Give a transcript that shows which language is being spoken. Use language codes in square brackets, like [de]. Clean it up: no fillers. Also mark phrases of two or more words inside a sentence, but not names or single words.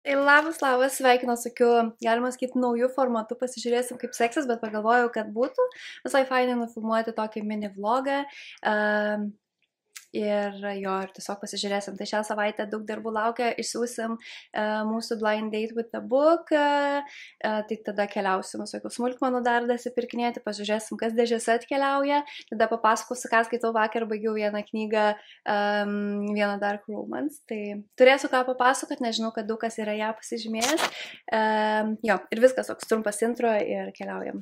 [lt] Tai labas, sveikinu su tokiu, galima sakyti, naujų formatų, pasižiūrėsim kaip seksis, bet pagalvojau, kad būtų visai fainai nufilmuoti tokį mini vlogą. Ir tiesiog pasižiūrėsim. Tai šią savaitę daug darbų laukia, išsiųsim mūsų [en] blind date with the book, [lt] tai tada keliausim visokių smulkmenų dar dasipirkinėti, pasižiūrėsim, kas dėžėse atkeliauja, tada papasakosiu, ką skaitau vakar, baigiau vieną knygą, vieną [en] Dark Romance, [lt] tai turėsiu ką papasakoti, nežinau, kad daug kas yra ją pasižymėjęs. Ir viskas, toks trumpas intro ir keliaujam.